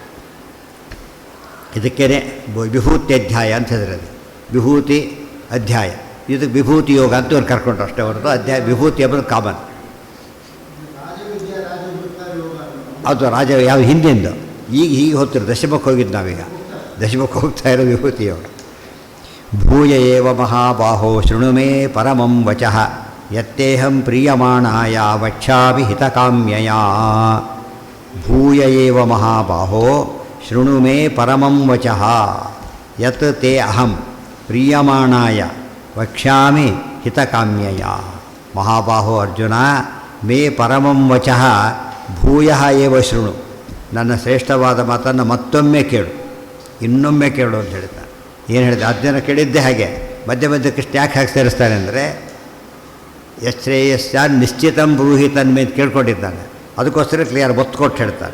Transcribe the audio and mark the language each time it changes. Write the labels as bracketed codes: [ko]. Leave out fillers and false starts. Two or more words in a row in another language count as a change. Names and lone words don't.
[kn] ಇದಕ್ಕೇ ವಿಭೂತಿ ಅಧ್ಯಾಯ ಅಂತ ಹೆಸರಿದೆ. ವಿಭೂತಿ ಅಧ್ಯಾಯ, ಇದಕ್ಕೆ ವಿಭೂತಿ ಯೋಗ ಅಂತ ಇವ್ರು ಕರ್ಕೊಂಡ್ರು ಅಷ್ಟೇ ಹೊರತು ಅಧ್ಯಾಯ ವಿಭೂತಿ ಎಂಬುದು ಕಾಮನ್. ಅದು ರಾಜ ಯಾವ ಹಿಂದಿಂದು ಈಗ ಹೀಗೆ ಹೋಗ್ತಿರೋ ದಶಮಕ್ಕೆ ಹೋಗಿದ್ದು ನಾವೀಗ. ದಶಮಕ್ಕೆ ಹೋಗ್ತಾ ಇರೋ ವಿಭೂತಿ ಯೋಗ. [sa] ಭೂಯ ಏವ ಮಹಾಬಾಹೋ ಶೃಣು ಮೇ ಪರಮಂ ವಚಃ ಯತ್ತೇಹಂ ಪ್ರೀಯಮಾಣಾಯ ವಕ್ಷ್ಯಾಮಿ ಹಿತಕಾಮ್ಯಯ. ಭೂಯ ಏವ ಮಹಾಬಾಹೋ ಶೃಣು ಮೇ ಪರಮಂ ವಚಃ ಯತ್ ತೇ ಅಹಂ ಪ್ರೀಯಮಾಣಾಯ ವಕ್ಷ್ಯಾಮಿ ಹಿತಕಾಮ್ಯಯ. ಮಹಾಬಾಹೋ ಅರ್ಜುನ, ಮೇ ಪರಮಂ ವಚಃ ಭೂಯ ಏವ ಶೃಣು. [kn] ನನ್ನ ಶ್ರೇಷ್ಠವಾದ ಮಾತನ್ನು ಮತ್ತೊಮ್ಮೆ ಕೇಳು, ಇನ್ನೊಮ್ಮೆ ಕೇಳು ಅಂತ ಹೇಳ್ತಾನೆ. ಏನು ಹೇಳಿದೆ? ಅರ್ಜುನ ಕೇಳಿದ್ದೆ ಹಾಗೆ. ಮಧ್ಯ ಮಧ್ಯಕ್ಕೆ ಯಾಕೆ ಹಾಕಿ ಸೇರಿಸ್ತಾನೆ ಅಂದರೆ [sa] ಯಶ್ರೇಯಸ್ಯ ನಿಶ್ಚಿತಂ ಬ್ರೂಹಿ ತನ್ಮೆ [kn] ಅಂತ ಕೇಳ್ಕೊಂಡಿದ್ದಾನೆ. ಅದಕ್ಕೋಸ್ಕರ ಕ್ಲಿಯರ್ ಒತ್ತು ಕೊಟ್ಟು ಹೇಳ್ತಾರೆ.